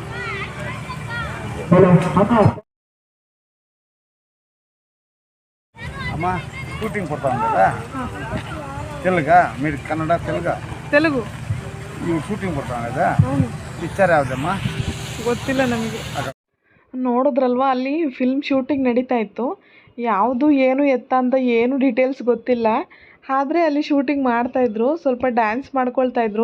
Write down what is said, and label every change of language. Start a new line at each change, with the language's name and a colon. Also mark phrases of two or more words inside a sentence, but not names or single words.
Telugu: అమ్మ షూటింగ్ పడతాం కదా, తెలుగా మీరు కన్నడ తెలుగు
Kannada: ನೀವು ಶೂಟಿಂಗ್ ಬರ್ತಾವೆ
Telugu: కదా.
Kannada: ಪಿಕ್ಚರ್ ಯಾವುದಮ್ಮ ಗೊತ್ತಿಲ್ಲ ನಮಗೆ. ನೋಡಿದ್ರಲ್ವ, ಅಲ್ಲಿ ಫಿಲ್ಮ್ ಶೂಟಿಂಗ್ ನಡೀತಾ ಇತ್ತು. ಯಾವುದು ಏನು ಎತ್ತ ಅಂತ ಏನು ಡೀಟೇಲ್ಸ್ ಗೊತ್ತಿಲ್ಲ. ಆದರೆ ಅಲ್ಲಿ ಶೂಟಿಂಗ್ ಮಾಡ್ತಾಯಿದ್ರು. ಸ್ವಲ್ಪ ಡ್ಯಾನ್ಸ್ ಮಾಡ್ಕೊಳ್ತಾಯಿದ್ರು.